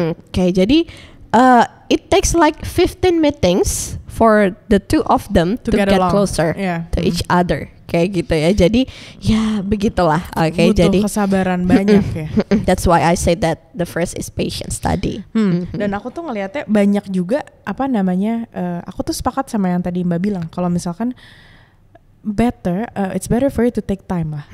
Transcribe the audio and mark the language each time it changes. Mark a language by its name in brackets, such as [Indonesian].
[Indonesian] Jadi [English] it takes like 15 meetings for the two of them to get closer to each other. [Indonesian] Kayak gitu ya. Jadi ya begitulah. Butuh jadi kesabaran banyak ya. [English] That's why I say that the first is patience [Indonesian] tadi. Dan aku tuh ngelihatnya banyak juga aku tuh sepakat sama yang tadi Mbak bilang. Kalau misalkan [English] it's better for you to take time lah.